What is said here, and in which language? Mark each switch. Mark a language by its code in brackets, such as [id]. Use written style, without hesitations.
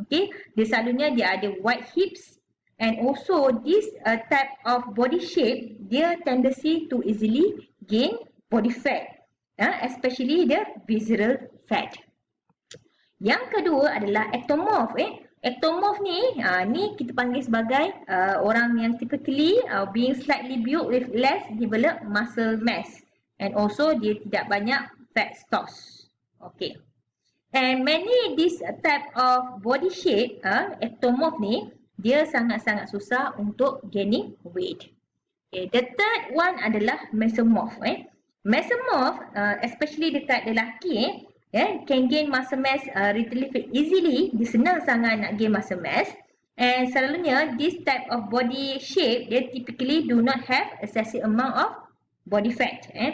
[ms] Dia selalunya dia ada [en] wide hips and also this type of body shape, [ms] dia [en] tendency to easily gain body fat, especially the visceral fat. [ms] Yang kedua adalah ectomorph. [en] Ectomorph [ms] ni kita panggil sebagai orang yang [en] typically being slightly built with less developed muscle mass and also [ms] dia tidak banyak [en] fat stocks. And many this type of body shape, ectomorph [ms] ni dia sangat-sangat susah untuk [en] gaining weight. The third one [ms] adalah [en] mesomorph. Mesomorph especially dekat lelaki can gain muscle mass relatively easily. [ms] Dia senang sangat nak [en] gain muscle mass. And [ms] selalunya [en] this type of body shape [ms] dia [en] typically do not have excessive amount of body fat.